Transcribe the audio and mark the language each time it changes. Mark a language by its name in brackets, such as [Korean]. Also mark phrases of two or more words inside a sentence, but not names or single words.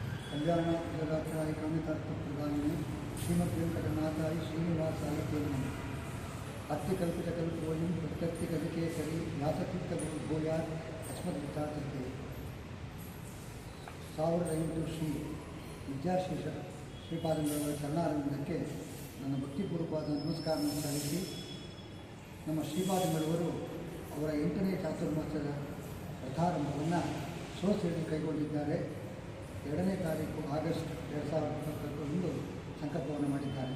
[Sanskrit] कल्याण जगत्राय कामितार्थप्रदायिने श्रीमद्वेंकटनाथाय श्रीनिवासाय ते नमः। अत्यकल्पितकल्पोऽयं प्रत्यक्षगजकेसरी व्यासतीर्थगुरुर्भूयात् अस्मद्विचारते। [Kannada] 1500 ಶ್ರೀ ವಿದ್ಯಾಶೇಷ ಶ್ರೀಪಾದಂಗಳವರ ಚರಣಾರವಿಂದಕ್ಕೆ ನನ್ನ ಭಕ್ತಿಪೂರ್ವಕವಾದ ನಮಸ್ಕಾರವನ್ನು ಸಲ್ಲಿಸಿ, ನಮ್ಮ ಶ್ರೀಪಾದಂಗಳವರು ಅವರ 8ನೇ ಚಾತುರ್ಮಾಸದ ರಥಾರಂಭವನ್ನು ಸೋಸೆಯಲ್ಲಿ ಕೈಗೊಂಡಿದ್ದಾರೆ. 2ನೇ ತಾರೀಕು ಆಗಸ್ಟ್ 2022 ಸಂಕಲ್ಪವನ್ನು ಮಾಡಿದ್ದಾರೆ.